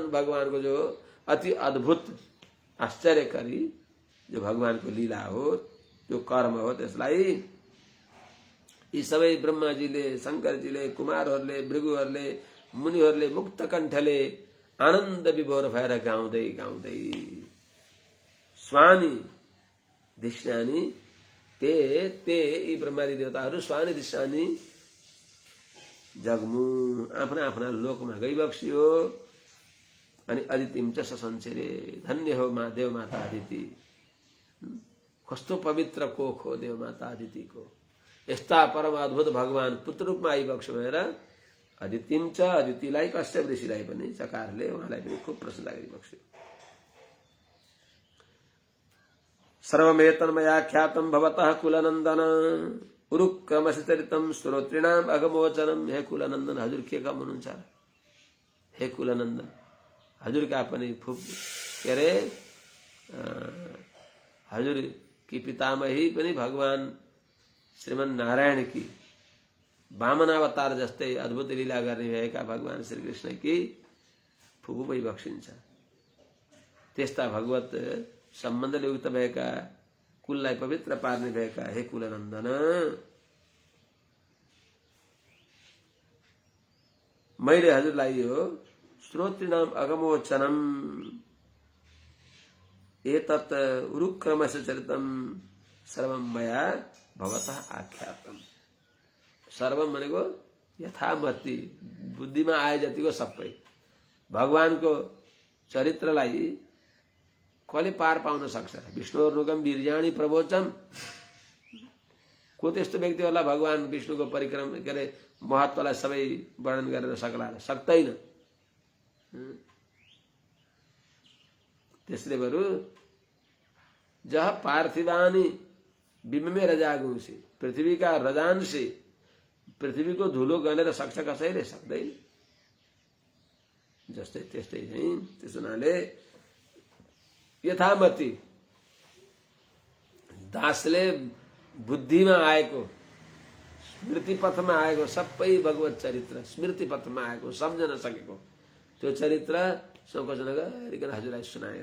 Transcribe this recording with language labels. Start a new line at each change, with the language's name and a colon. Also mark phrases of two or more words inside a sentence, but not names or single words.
Nepali: भगवानको जो अति अद्भुत आश्चर्यकारी जो भगवानको लीला हो जो कर्म हो त्यसलाई यी सबै ब्रह्माजीले शंकरजीले कुमारहरूले भृगुहरूले मुनिहरूले मुक्त कण्ठले आनन्द विभोर भएर गाउँदै गाउँदै
Sanskrit: स्वानी धिष्णानी ते
Nepali: यी ब्रह्मादि देवताहरू
Sanskrit: स्वानी धिष्णानी जग्मु
Nepali: आफ्ना आफ्ना लोकमा गइबक्सियो। अनि
Sanskrit: अदितिम च ससंचरे
Nepali: धन्य हो देव माता अदिति कस्तो पवित्र कोख हो देव माता अदितिको यस्ता परम अद्भुत भगवान पुत्र रूपमा आइबक्स्यो भनेर
Sanskrit: अदितिम च
Nepali: अदितिलाई कश्यप ऋषिलाई पनि चकारले उहाँलाई पनि खूब प्रशंसा गरिबक्स्यो।
Sanskrit: सर्वमेतन्मया ख्यातं भवतः कुलनन्दन उरुक्रमशचरितं श्रोत्रिणाम अगमोचनम।
Nepali: हे कुलनन्दन हजुर के काम हुनुहुन्छ? हे कुलनन्दन हजुरका पनि फुप के अरे हजुर की पितामही पनि भगवान श्रीमन नारायण की वामनावतार जस्तै अद्भुत लीला गर्ने भएका भगवान श्री कृष्ण की फुपू भइबक्सिन्छ। त्यस्ता भगवत सम्बन्धले युक्त भएका कुललाई पवित्र पार्ने भएका हे कुलनन्दन मैले हजुरलाई यो
Sanskrit: श्रोत्रिणाम अगमोचनम एतत् उरुक्रमस्य चरितम सर्वम मया भवतः आख्यातम।
Nepali: सर्वम भनेको यथामति बुद्धिमा आए जतिको सबै भगवानको चरित्रलाई कसले पार पाउन सक्छ?
Sanskrit: विष्णुर्नुगम वीर्याणि प्रवोचम।
Nepali: को त्यस्तो व्यक्ति होला भगवान विष्णुको परिक्रम के अरे महत्त्वलाई सबै वर्णन गरेर सक्ला? सक्दैन। त्यसले बरु
Sanskrit: जह पार्थिवानी बिम्ब में रजागुंसी, पृथ्वी का रजांसी
Nepali: पृथ्वी को धुलो गनेर सक्छ कसैले सक्दैन। जस्तै त्यस्तै चाहिँ त्यस हुनाले यथामति दासले बुद्धिमा आएको, स्मृति पथमा आएको सबै भगवत चरित्र स्मृति पथमा आएको सम्झन सकेको त्यो चरित्र संकोचन गरिकन हजुरलाई सुनाए।